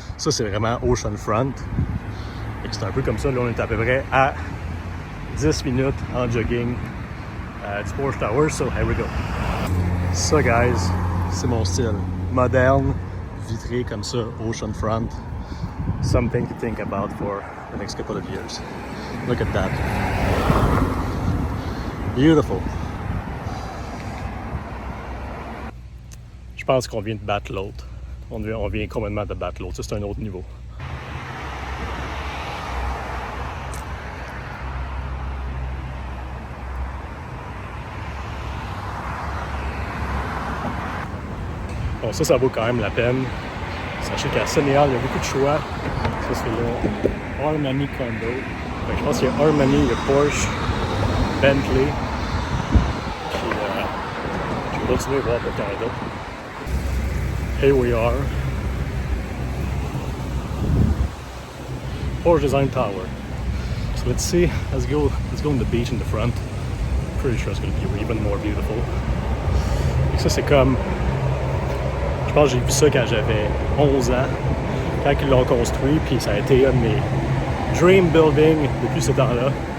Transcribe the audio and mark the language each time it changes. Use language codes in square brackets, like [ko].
[fr] Ça, c'est vraiment oceanfront. C'est un peu comme ça. Là, on est à peu près à 10 minutes en jogging du Porsche Tower. [en] So, here we go. [fr] Ça, guys, c'est mon style. Moderne, vitré comme ça, oceanfront. [en] Something to think about for the next couple of years. Look at that. Beautiful. [fr] Je pense qu'on vient de battre l'autre. On vient complètement de battre l'autre. Ça, c'est un autre niveau. Bon, ça vaut quand même la peine. Sachez qu'à Sunny Isle, il y a beaucoup de choix. Ça, c'est là. Armani Condo. Fait que je pense qu'il y a Armani, il y a Porsche, Bentley. Puis, je vais continuer à voir pour Canada. [en] Here we are. Porsche Design Tower. So let's see. Let's go on the beach in the front. Pretty sure it's going to be even more beautiful. [fr] Et ça, c'est comme. Je pense que j'ai vu ça quand j'avais 11 ans, quand ils l'ont construit, puis ça a été un de mes [en] dream building [fr] depuis ce temps-là.